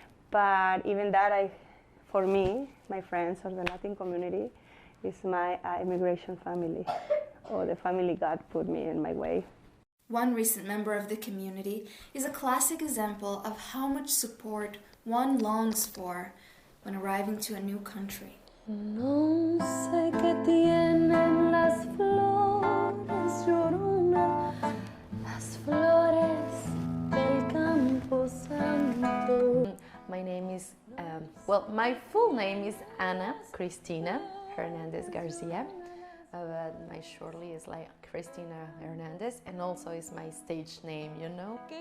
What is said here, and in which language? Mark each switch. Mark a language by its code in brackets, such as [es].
[en] But even that, for me, my friends or the Latin community is my immigration family, or the family God put me in my way. One recent member of the community is a classic example of how much support one longs for when arriving to a new country. [es] No sé qué tienen las flores, llorona, las flores del Campo Santo. [en] My name is, my full name is Ana Cristina Hernandez Garcia, but my shortly is like Cristina Hernandez, and also is my stage name, you know.